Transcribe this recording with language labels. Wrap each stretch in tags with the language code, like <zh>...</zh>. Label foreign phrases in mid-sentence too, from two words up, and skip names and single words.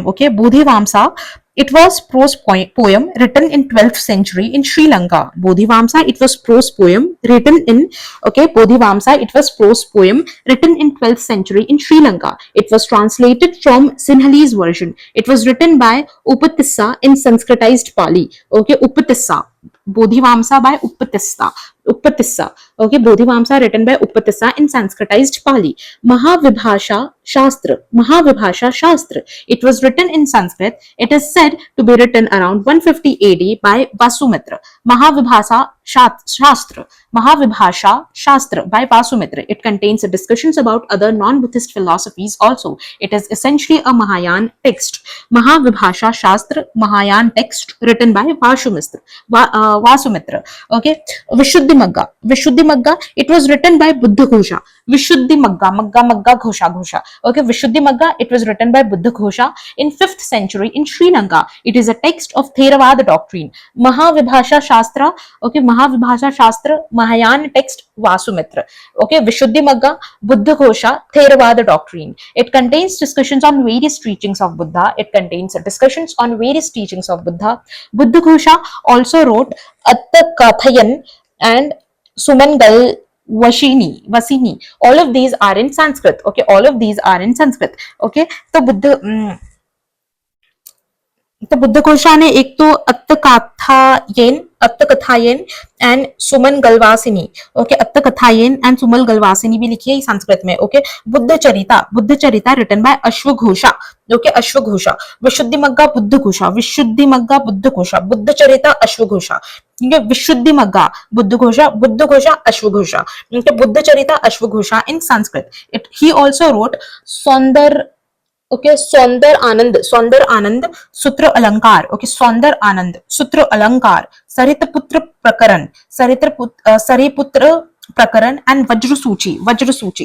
<en>Okay, Bodhivamsa It was prose poem written in 12th century in Sri Lanka. Bodhivamsa, it was prose poem written in, okay, Bodhivamsa, it was prose poem written in 12th century in Sri Lanka. It was translated from Sinhalese version. It was written by Upatissa in Sanskritized Pali. Okay, Upatissa. Bodhivamsa by Upatissa. Upatissa. Okay, Bodhivamsa written by Upatissa in Sanskritized Pali. Mahavibhasha Shastra. Mahavibhasha Shastra. It was written in Sanskrit. It is said to be written around 150 AD by Vasumitra. Mahavibhasha Shastra. Mahavibhasha Shastra by Vasumitra. It contains discussions about other non-Buddhist philosophies also. It is essentially a Mahayana text. Mahavibhasha Shastra, Mahayana text written by Vasumitra. Vasumitra. Okay. Vishuddhimagga. Vishuddhimagga, it was written by Buddhaghosha. Vishuddhimagga, Magga, Ghosha. Okay, Vishuddhimagga, it was written by Buddhaghosha in 5th century in Sri Lanka. It is a text of Theravada doctrine. Mahavibhasha Shastra, okay, Mahavibhasha Shastra, Mahayana text, Vasumitra. Okay, Vishuddhimagga, Buddhaghosha, Theravada doctrine. It contains discussions on various teachings of Buddha. It contains discussions on various teachings of Buddha. Buddhaghosha also wrote Attakathayan and Sumangal Vasini. All of these are in Sanskrit. Okay, all of these are in Sanskrit.</en> <hi>Okay, तो बुद्धघोषा ने एक तो अत्तकथायन एंड सुमन गलवासिनी, ओके, अत्तकथायन एंड सुमल गलवासिनी भी लिखी है संस्कृत में.</hi> <en>Okay, Buddhacharita written by Ashvaghosha. ओके, अश्वघोषा. विशुद्धिमग्गा बुद्धघोषा. विशुद्धिमग्गा बुद्धघोषा. बुद्धचरिता अश्वघोषा. विशुद्धिमग्गा बुद्धघोषा अश्वघोषा. Buddhacharita Ashvaghosha in Sanskrit. He also wrote Saundar, okay, Saundar Ananda Sutra Alankar. ओके, सौंदर आनंद सूत्र अलंकार. सरितपुत्र प्रकरण एंड वज्रसूची.</en>